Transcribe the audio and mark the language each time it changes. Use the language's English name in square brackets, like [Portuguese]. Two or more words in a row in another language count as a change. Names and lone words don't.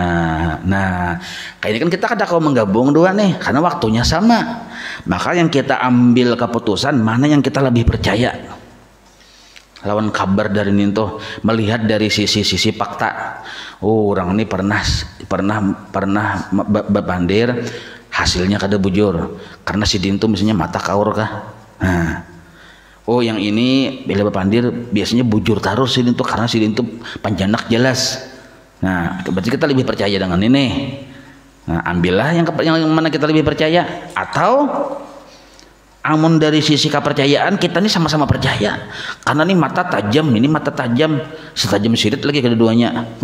[Banjar] Nah, kayak ini kan kita kada kau menggabung dua nih karena waktunya sama. Maka yang kita ambil keputusan mana yang kita lebih percaya. Lawan kabar dari ini tuh melihat dari sisi fakta. Oh, orang ini pernah berpandir, hasilnya kada bujur karena si dintu misalnya mata kaur kah. Nah, oh yang ini bila berpandir biasanya bujur terus sidin tuh karena sidin tuh panjanak jelas. Nah berarti kita lebih percaya dengan ini. Nah ambillah yang mana kita lebih percaya. Atau amun dari sisi kepercayaan kita ini sama-sama percaya karena ini mata tajam, ini mata tajam, setajam sirit lagi kedua-duanya.